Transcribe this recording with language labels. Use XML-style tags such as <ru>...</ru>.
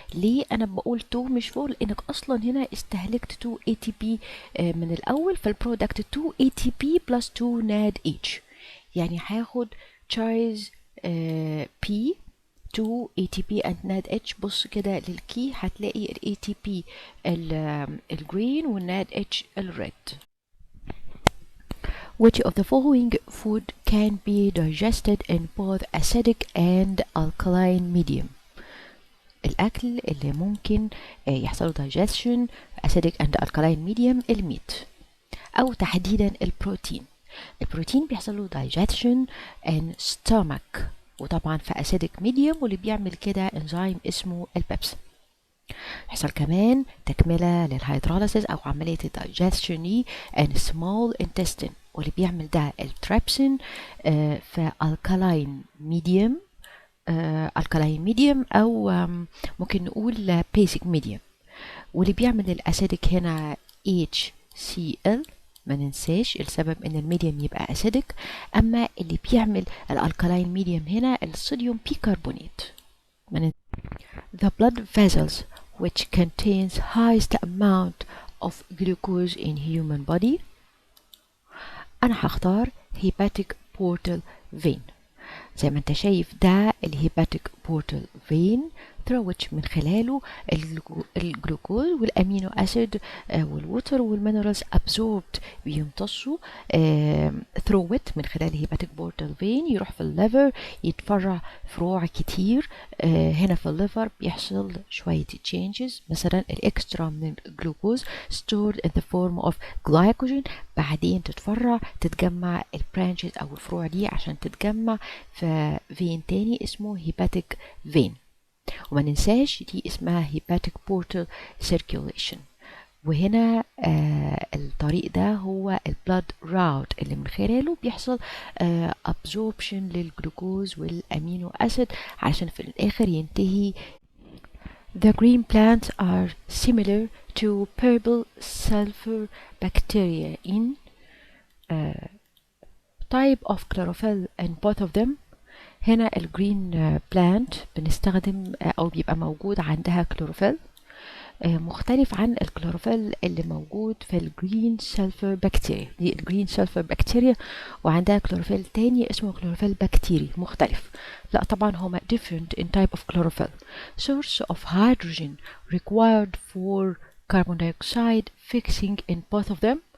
<ar>ليه انا بقول 2 مش 4؟ لانك اصلا هنا استهلكت 2 ATP من الاول، فالبرودكت</ar> <en>2 ATP plus 2 NADH،</en> <ar>يعني هاخد choice P 2 ATP and NADH. بص كده للكي هتلاقي ال ATP الجرين وال NADH الريد.</ar> <en>Which of the following food can be digested in both acidic and alkaline medium؟</en> <ar>الأكل اللي ممكن يحصل digestion acidic and alkaline medium الميت، أو تحديدا البروتين. البروتين بيحصل له digestion</ar> <en>in stomach،</en> <ar>وطبعا في acidic medium، واللي بيعمل كده انزيم اسمه البيبسين. يحصل كمان تكملة للهيدروليسيس أو عملية الدايجستشن</ar> <en>in small intestine،</en> <ar>واللي بيعمل ده التريبسين في alkaline medium. alkaline medium أو ممكن نقول basic medium، واللي بيعمل الأسيدك هنا HCl. ما ننساش السبب ان الميديم يبقى أسيدك. أما اللي بيعمل الالكالاين ميديم هنا الصوديوم بيكربونات.</ar> <en>The blood vessels which contains highest amount of glucose in human body. أنا هختار hepatic portal vein.</en> <ar>زي ما انت شايف ده الهيباتيك بورتال فين through which من خلاله الجلوكوز والامينو اسيد والووتر والمينرالز absorbed بيمتصوا through it من خلال الهيباتيك بورتال فين، يروح في الليفر يتفرع فروع كتير. هنا في الليفر بيحصل شوية changes، مثلا الاكسترا من الجلوكوز</ar> <en>stored in the form of glycogen،</en> <ar>بعدين تتفرع تتجمع البرانشز او الفروع دي عشان تتجمع في فين تاني اسمه هيباتيك فين. وما ننساش دي اسمها hepatic portal circulation. وهنا الطريق ده هو البلاد راوت اللي من خلاله بيحصل absorption للجلوكوز والامينو اسيد علشان في الاخر ينتهي.</ar> <en>The green plants are similar to purple sulfur bacteria in type of chlorophyll in both of them.</en> <ar>هنا الجرين بلانت بنستخدم او بيبقى موجود عندها كلوروفيل مختلف عن الكلوروفيل اللي موجود في الجرين سلفر بكتيريا. دي الجرين سلفر بكتيريا وعندها كلوروفيل تاني اسمه كلوروفيل بكتيري مختلف. لا طبعا هما</ar> <en>different in type of chlorophyll. Source of hydrogen required for carbon dioxide fixing in both of them.</en>